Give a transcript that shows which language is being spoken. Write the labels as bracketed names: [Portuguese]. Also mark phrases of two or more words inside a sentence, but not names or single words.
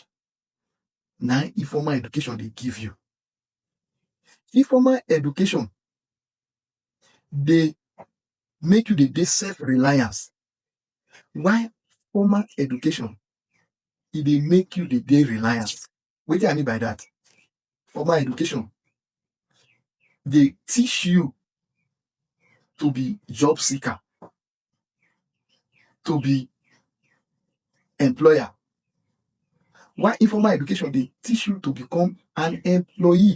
[Nigerian Pidgin] Na im informal education dey give you. Informal education dey make you dey self-reliance, while formal education e dey make you dey reliant. Wetin I mean by that? Formal education dey teach you to be job seeker, to be employer, while informal education dey teach you to become an employee.